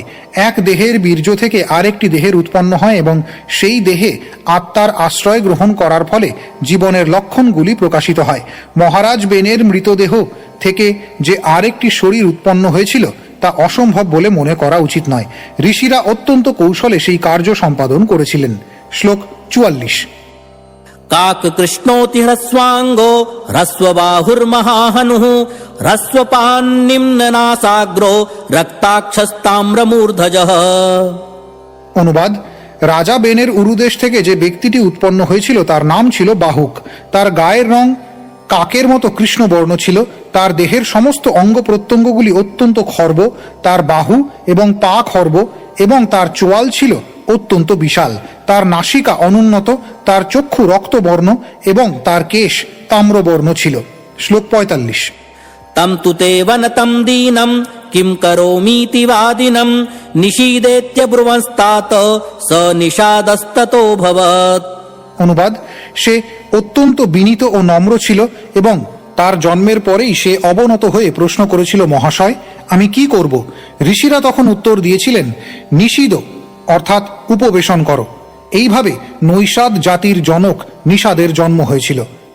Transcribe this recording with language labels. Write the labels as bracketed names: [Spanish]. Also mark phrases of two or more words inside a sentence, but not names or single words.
[Bangla] এক দেহের বীর্য থেকে আরেকটি দেহের উৎপন্ন হয় এবং সেই দেহে আত্মার আশ্রয় গ্রহণ করার ফলে জীবনের লক্ষণগুলি প্রকাশিত হয়। মহারাজ বেনের মৃতদেহ থেকে যে আরেকটি শরীর উৎপন্ন হয়েছিল তা অসম্ভব বলে মনে করা উচিত নয়। ঋষিরা অত্যন্ত কৌশলে সেই কার্য সম্পাদন করেছিলেন। শ্লোক 44। [Sanskrit] काककृष्णोति ह्रस्वाङ्गो ह्रस्वबाहुर्महाहनुः ह्रस्वपान्निम्ननासाग्रो रक्ताक्षस्ताम्रमूर्धजः। [Bangla] অনুবাদ: রাজা বেনের উরুদেশ থেকে যে ব্যক্তিটি উৎপন্ন হয়েছিল তার নাম ছিল বাহুক। তার গায়ের রং কাকের মতো কৃষ্ণবর্ণ ছিল। তার দেহের সমস্ত অঙ্গ প্রত্যঙ্গগুলি অত্যন্ত খর্ব। তার বাহু এবং পা খর্ব এবং তার চোয়াল ছিল অত্যন্ত বিশাল। তার নাসিকা অনুন্নত, তার চক্ষু রক্তবর্ণ এবং তার কেশ তাম্রবর্ণ ছিল। শ্লোক 45। [Sanskrit] तं तु ते वनतं दीनं किं करोमीति वादिनं निषीदेत्यब्रुवंस्तात स निषादस्ततोऽभवत्। [Bangla] অনুবাদ: সে অত্যন্ত বিনীত ও নম্র ছিল এবং তার জন্মের পরেই সে অবনত হয়ে প্রশ্ন করেছিল, মহাশয়, আমি কি করব? ঋষিরা তখন উত্তর দিয়েছিলেন, নিষিদ অর্থাৎ উপবেশন করো। এইভাবে নৈষাদ জাতির জনক নিষাদের জন্ম হয়েছিল।